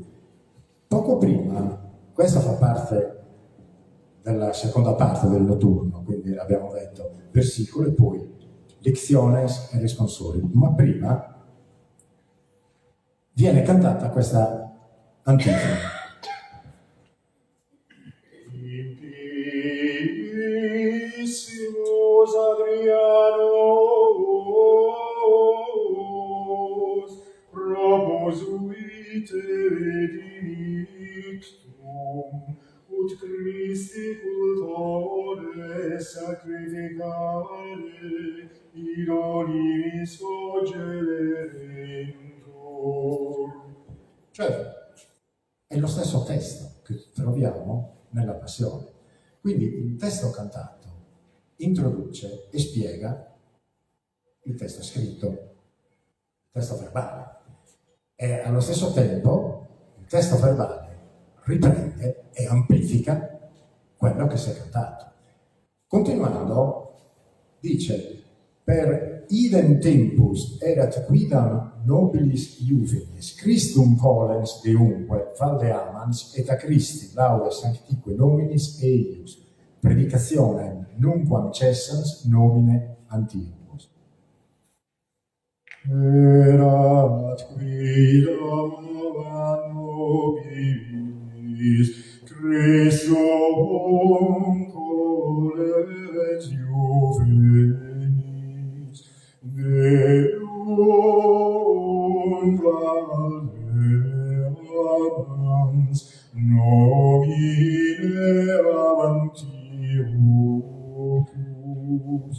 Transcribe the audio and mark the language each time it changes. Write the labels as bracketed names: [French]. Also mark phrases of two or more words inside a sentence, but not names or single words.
[Italian] Poco prima, questa fa parte della seconda parte del notturno, quindi abbiamo detto versicolo e poi lectiones e responsori, ma prima viene cantata questa antifona. [Latin] Impissimus Adrianos proposuit edictum ut Christi cultore sacrificare idoliis ogerentur. [Italian] Cioè, è lo stesso testo che troviamo nella Passione. Quindi il testo cantato introduce e spiega il testo scritto, il testo verbale. E allo stesso tempo il testo verbale riprende e amplifica quello che si è cantato. Continuando, dice: [Latin] per idem tempus erat quidam nobilis iuvenis Christum volens deumque valdeamans et a Christi laude sanctique nominis eius predicationem nunquam cessans nomine Antiochus. Erat quidam nobilis Christum volens iuvenis Deum valdeamans nomine Antiochus.